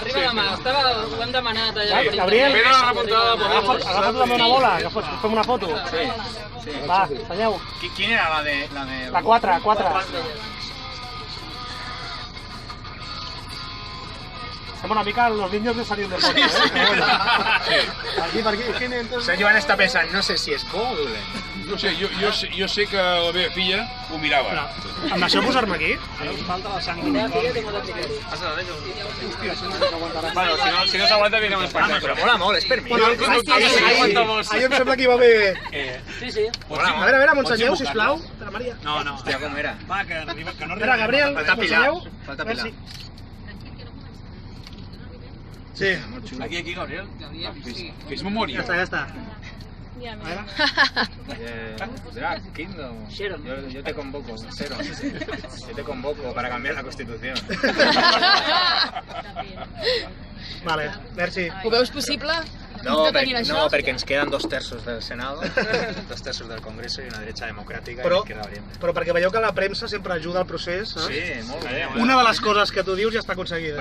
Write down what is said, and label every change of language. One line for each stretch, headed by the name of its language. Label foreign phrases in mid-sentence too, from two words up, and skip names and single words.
Catalan: Ho hem demanat allà. Gabriel,
Spanish: Mira la repuntada de Podemos.
Catalan: agafa't també una bola, que fem una foto. Va, ensenyeu. Quina era la de... La 4. Som una mica
Spanish: los niños de salir de foto,
Catalan: ¿eh? Per aquí.
Spanish: ¿Quién entonces?
Catalan: El Joan està pensant, no sé si és bo o dolent. No sé, jo sé que la meva filla ho mirava. Em deixeu posar-me aquí? Falta la sang d'unicorn. Bueno, si no s'aguanta, vinguem a espectacle. Però mola molt, és per mi. Ahir em sembla que hi va haver... Sí. A veure, m'ho ensenyeu, sisplau. Espera, Maria. No. Hòstia, com era? Va, que no arriba. Espera, Gabriel, Falta m'ho Pilar. ensenyeu? Falta Pilar. Sí. Aquí, Gabriel. Que és memòria. Ja està. Drac, Kingdom.
Spanish: Yo te convoco, Cero. Yo te convoco para cambiar la Constitución.
Catalan: Vale, merci. Ho veus possible? No, tenir això? no, perquè ens queden 2/3 del Senado, 2/3 del Congreso i
Spanish: una derecha
Catalan: democràtica i
Spanish: izquierda valiente.
Catalan: Però perquè veieu que la premsa sempre ajuda al procés, saps? Sí, molt bé. Una de les coses que tu dius ja està aconseguida.